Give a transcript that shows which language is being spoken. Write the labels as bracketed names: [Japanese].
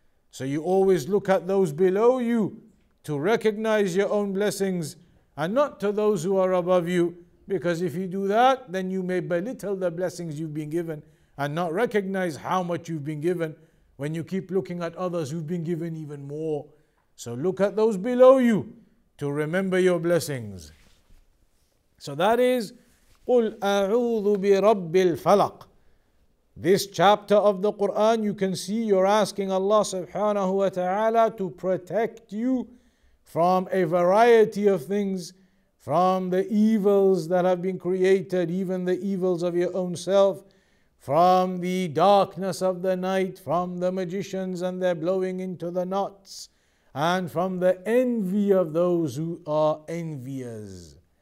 [English] So you always look at those below you to recognize your own blessings and not to those who are above you. Because if you do that, then you may belittle the blessings you've been given and not recognize how much you've been given when you keep looking at others who've been given even more. So look at those below you to remember your blessings. So that is [Arabic] قُلْ أَعُوذُ بِرَبِّ الْفَلَقِ. [English] This chapter of the Quran, you can see you're asking Allah subhanahu wa ta'ala to protect you from a variety of things, from the evils that have been created, even the evils of your own self, from the darkness of the night, from the magicians and their blowing into the knots, and from the envy of those who are envious.